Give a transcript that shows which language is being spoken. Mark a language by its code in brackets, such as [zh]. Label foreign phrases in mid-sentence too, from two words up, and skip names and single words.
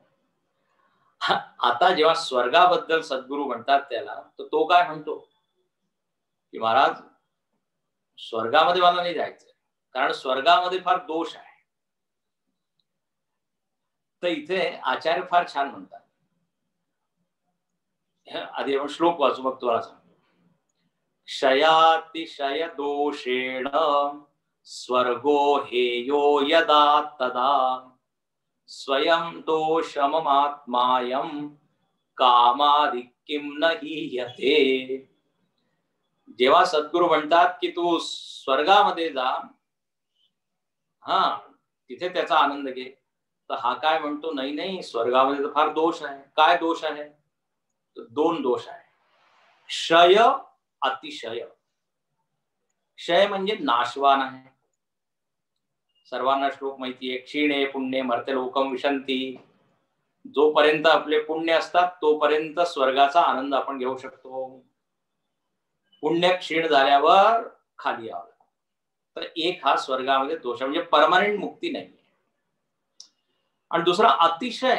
[mr] आता जेव्हा स्वर्गाबद्दल सद्गुरू म्हणतात त्याला, तर तो काय म्हणतो की महाराज स्वर्गामध्ये मला नाही जायचं, कारण स्वर्गामध्ये फार दोष आहे. तर इथे आचार्य फार छान म्हणतात. आधी आपण श्लोक वाचू, मग तुम्हाला सांगतो. [sa] क्षयातिशय दोषेण स्वर्गो हेयो यदा तदा स्वयं दोषममात्मायं कामादिक्किं न हीयते. [mr] जेव्हा सद्गुरू म्हणतात की तू स्वर्गामध्ये जा, तिथे त्याचा आनंद घे, तर हा काय म्हणतो, नाही नाही, स्वर्गामध्ये तर फार दोष आहे. काय दोष आहे? तर 2 दोष आहे. क्षय, अतिशय. क्षय म्हणजे नाशवान आहे. सर्वांना श्लोक माहिती आहे, [sa] क्षीणे पुण्ये मर्त्य लोकम विशंती. [mr] जोपर्यंत आपले पुण्य असतात तोपर्यंत स्वर्गाचा आनंद आपण घेऊ शकतो. पुण्य क्षीण झाल्यावर खाली यावं. तर एक हा स्वर्गामध्ये दोष, म्हणजे परमनंट मुक्ती नाही. आणि दुसरा अतिशय.